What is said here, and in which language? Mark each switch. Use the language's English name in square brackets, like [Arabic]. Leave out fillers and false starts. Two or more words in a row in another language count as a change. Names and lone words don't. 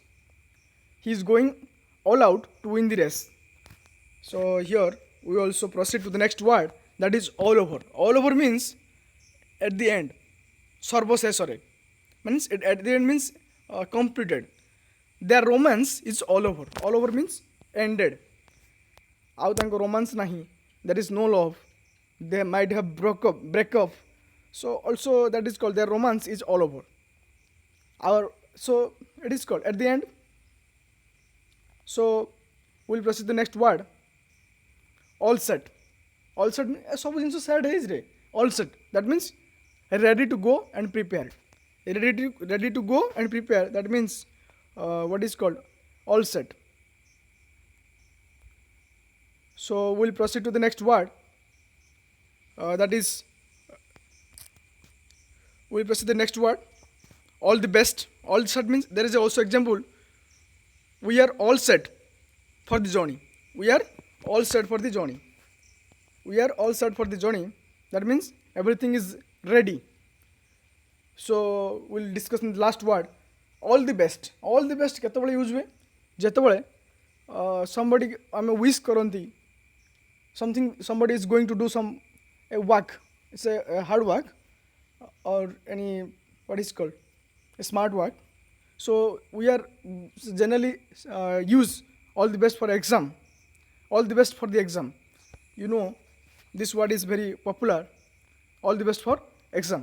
[English] He is going all out to win the race. So here we also proceed to the next word that is all over. All over means at the end, sarvashesare, means it, at the end means completed. Their romance is all over. All over means ended. [Odia] ଆଉ ତାଙ୍କ romance ନାହିଁ, [English] there is no love, they might have break up, so also that is called their romance is all over. Our, so it is called at the end. So we'll proceed to the next word, all set. All set [Odia] ସବୁ ଜିନିଷ ସେଟ୍ ହେଇଛି ରେ, [English] all set, that means ready to go and prepare. Ready to go and prepare, that means what is called all set. So we'll proceed to the next word, that is we'll proceed to the next word, all the best. All set means there is also example, we are all set for the journey. We are all set for the journey. We are all set for the journey, that means everything is ready. So we'll discuss in the last word, all the best. All the best [Odia] କେତେବେଳେ ୟୁଜ୍ ହୁଏ, ଯେତେବେଳେ somebody ଆମେ wish କରନ୍ତି, [English] somebody is going to do some a work, it's a hard work, or any, what is called, a smart work. So we are generally use all the best for exam. All the best for the exam, you know, this word is very popular, all the best for exam.